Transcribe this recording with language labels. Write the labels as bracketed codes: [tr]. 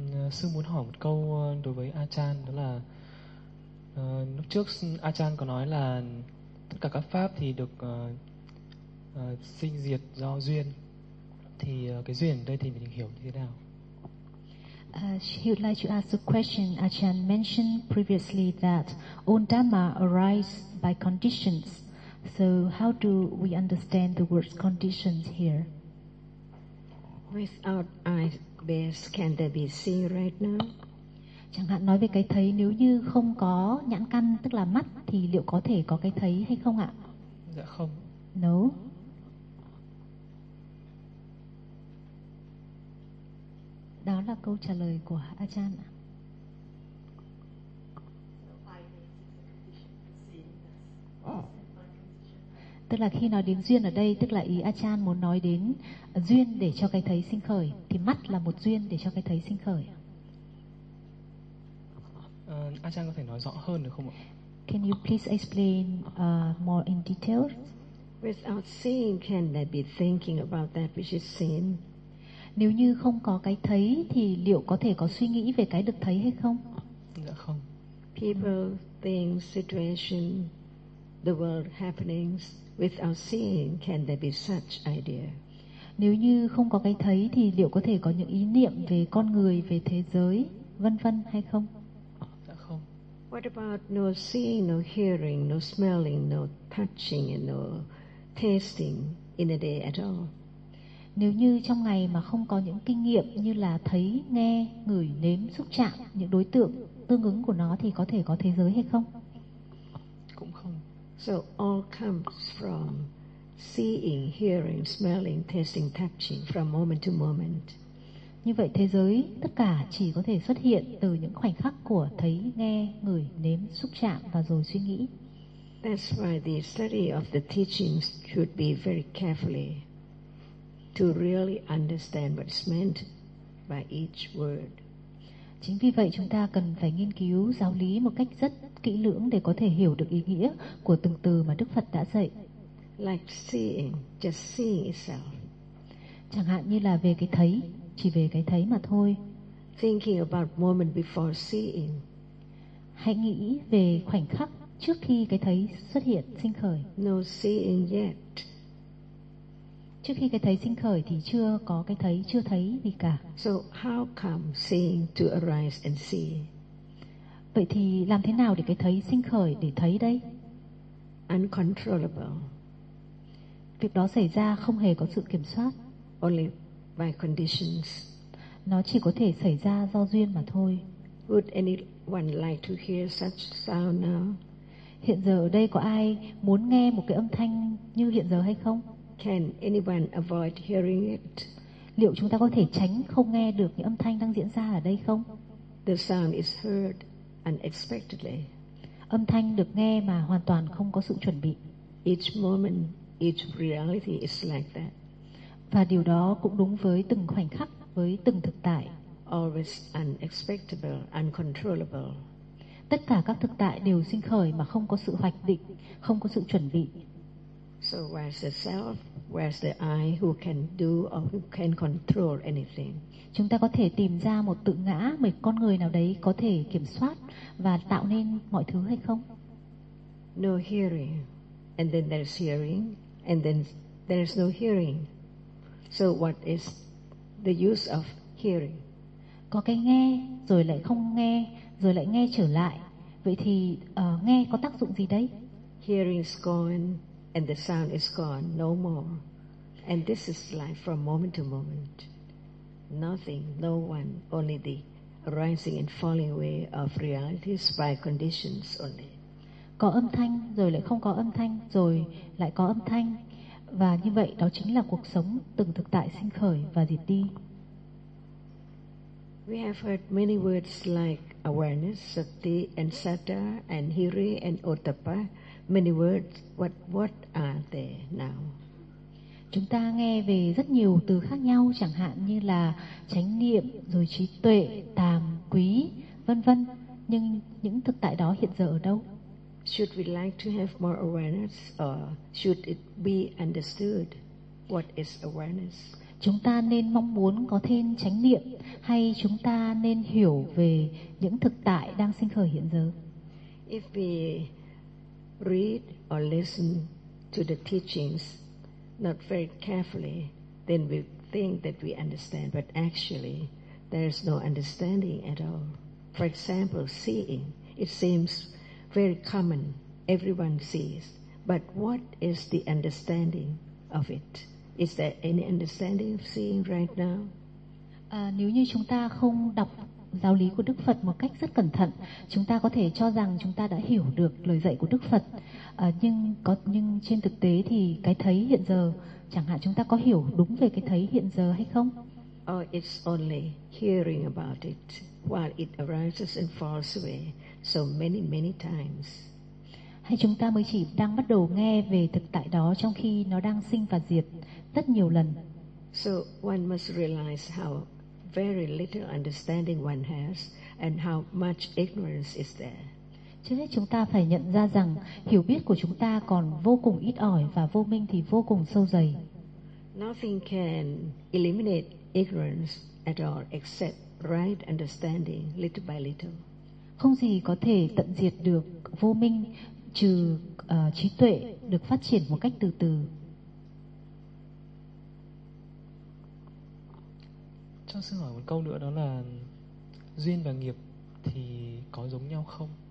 [vi] Sư muốn hỏi một câu đối với Achan, đó là lúc trước Achan có nói là tất cả các pháp thì được sinh diệt do duyên, thì cái duyên ở đây thì mình hiểu như thế nào? [en] He would like to ask a question. Achan mentioned previously that all dhamma arise by conditions. So how do we understand the words conditions here? Without eyes, base, can there be seeing right now? [vi] Chẳng hạn nói về cái thấy, nếu như không có nhãn căn tức là mắt thì liệu có thể có cái thấy hay không ạ? Dạ không. [en] No. [vi] Đó là câu trả lời của Achan ạ. Tức là khi nói đến duyên ở đây, tức là ý Achan muốn nói đến duyên để cho cái thấy sinh khởi, thì mắt là một duyên để cho cái thấy sinh khởi. Achan có thể nói rõ hơn được không ạ? [en] Can you please explain more in detail? Without seeing, can there be thinking about that which is seen? [vi] Nếu như không có cái thấy thì liệu có thể có suy nghĩ về cái được thấy hay không? Dạ không. [en] People, things, situation, the world, happenings, without seeing, can there be such idea? [vi] Nếu như không có cái thấy thì liệu có thể có những ý niệm về con người, về thế giới, vân vân hay không? Dạ không. [en] What about no seeing, no hearing, no smelling, no touching, and no tasting in a day at all? [vi] Nếu như trong ngày mà không có những kinh nghiệm như là thấy, nghe, ngửi, nếm, xúc chạm những đối tượng tương ứng của nó thì có thể có thế giới hay không? Cũng không. [en] So all comes from seeing, hearing, smelling, tasting, touching from moment to moment. [vi] Như vậy thế giới tất cả chỉ có thể xuất hiện từ những khoảnh khắc của thấy, nghe, ngửi, nếm, xúc chạm và rồi suy nghĩ. [en] That's why the study of the teachings should be very carefully to really understand what's meant by each word. [vi] Chính vì vậy chúng ta cần phải nghiên cứu giáo lý một cách rất kỹ lưỡng để có thể hiểu được ý nghĩa của từng từ mà Đức Phật đã dạy. [en] Like seeing, just seeing itself. [vi] Chẳng hạn như là về cái thấy, chỉ về cái thấy mà thôi. [en] Thinking about moment before seeing. [vi] Hãy nghĩ về khoảnh khắc trước khi cái thấy xuất hiện, sinh khởi. [en] No seeing yet. [vi] Trước khi cái thấy sinh khởi thì chưa có cái thấy, chưa thấy gì cả. [en] So how come seeing to arise and see? [vi] Vậy thì làm thế nào để cái thấy sinh khởi, để thấy đây? [en] Uncontrollable. [vi] Việc đó xảy ra không hề có sự kiểm soát. [en] Only by conditions. [vi] Nó chỉ có thể xảy ra do duyên mà thôi. [en] Would anyone like to hear such sound now? [vi] Hiện giờ ở đây có ai muốn nghe một cái âm thanh như hiện giờ hay không? [en] Can anyone avoid hearing it? [vi] Liệu chúng ta có thể tránh không nghe được những âm thanh đang diễn ra ở đây không? [en] The sound is heard unexpectedly. [vi] Âm thanh được nghe mà hoàn toàn không có sự chuẩn bị. [en] Each moment, each reality is like that. [vi] Và điều đó cũng đúng với từng khoảnh khắc, với từng thực tại. [en] Always unexpectable, uncontrollable. [vi] Tất cả các thực tại đều sinh khởi mà không có sự hoạch định, không có sự chuẩn bị. [en] So where's the self? Where's the I who can do or who can control anything? [vi] Chúng ta có thể tìm ra một tự ngã, một con người nào đấy có thể kiểm soát và tạo nên mọi thứ hay không? [en] No hearing. And then there's hearing. And then there's no hearing. So what is the use of hearing? [vi] Có cái nghe, rồi lại không nghe, rồi lại nghe trở lại. Vậy thì nghe có tác dụng gì đấy? [en] Hearing is gone. And the sound is gone, no more. And this is life from moment to moment. Nothing, no one, only the rising and falling away of realities by conditions only. [vi] Có âm thanh, rồi lại không có âm thanh, rồi lại có âm thanh. Và như vậy, đó chính là cuộc sống, từng thực tại sinh khởi và diệt đi. [en] We have heard many words like awareness, sati and sata, and hiri and otapa. Many words, what are they now? [vi] Chúng ta nghe về rất nhiều từ khác nhau, chẳng hạn như là chánh niệm, rồi trí tuệ, tàm, quý, vân vân. Nhưng những thực tại đó hiện giờ ở đâu? [en] Should we like to have more awareness, or should it be understood what is awareness? [vi] Chúng ta nên mong muốn có thêm chánh niệm, hay chúng ta nên hiểu về những thực tại đang sinh khởi hiện giờ? [en] If we read or listen to the teachings not very carefully, then we think that we understand, but actually there is no understanding at all. For example, seeing, it seems very common, everyone sees, but what is the understanding of it? Is there any understanding of seeing right now? [vi] Nếu như chúng ta không đọc giáo lý của Đức Phật một cách rất cẩn thận, chúng ta có thể cho rằng chúng ta đã hiểu được lời dạy của Đức Phật. Nhưng trên thực tế thì cái thấy hiện giờ, chẳng hạn chúng ta có hiểu đúng về cái thấy hiện giờ hay không? [en] Or it's only hearing about it while it arises and falls away so many many times. [vi] Hay chúng ta mới chỉ đang bắt đầu nghe về thực tại đó trong khi nó đang sinh và diệt rất nhiều lần. [en] So one must realize how very little understanding one has and how much ignorance is there. [vi] Trước hết chúng ta phải nhận ra rằng hiểu biết của chúng ta còn vô cùng ít ỏi và vô minh thì vô cùng sâu dày. [en] Nothing can eliminate ignorance at all except right understanding, little by little. [vi] Không gì có thể tận diệt được vô minh trừ trí tuệ được phát triển một cách từ từ. Cho xin hỏi một câu nữa, đó là duyên và nghiệp thì có giống nhau không?